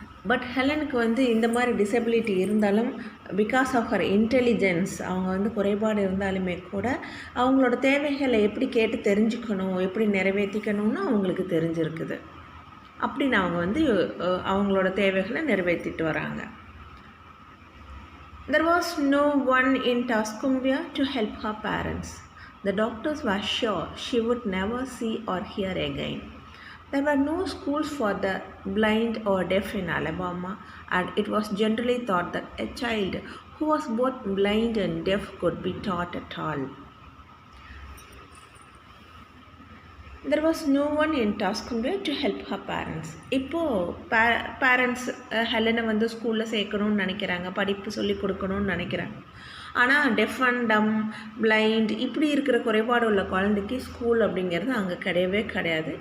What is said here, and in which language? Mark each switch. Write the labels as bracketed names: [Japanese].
[Tamil] But ஹெலனுக்கு வந்து இந்த மாதிரி டிசபிலிட்டி இருந்தாலும், [English] because of her intelligence, [Tamil] அவங்க வந்து குறைபாடு இருந்தாலுமே கூட அவங்களோட தேவைகளை எப்படி கேட்டு தெரிஞ்சுக்கணும், எப்படி நிறைவேற்றிக்கணும்னு அவங்களுக்கு தெரிஞ்சிருக்குது. அப்படின்னு அவங்க வந்து அவங்களோட தேவைகளை நிறைவேற்றிட்டு வராங்க. [English] There was no one in Tuscumbia to help her parents. The doctors were sure she would never see or hear again. There were no schools for the blind or deaf in Alabama, and it was generally thought that a child who was both blind and deaf could be taught at all. There was no one in Tuscumbia to help her parents. [Tamil] இப்போது parents ஹெலனை வந்து ஸ்கூலில் சேர்க்கணும்னு நினைக்கிறாங்க, படிப்பு சொல்லி கொடுக்கணும்னு நினைக்கிறாங்க. ஆனால் டெஃப் அண்ட் டம், பிளைண்ட் இப்படி இருக்கிற குறைபாடு உள்ள குழந்தைக்கு ஸ்கூல் அப்படிங்கிறது அங்கே கிடையவே கிடையாது.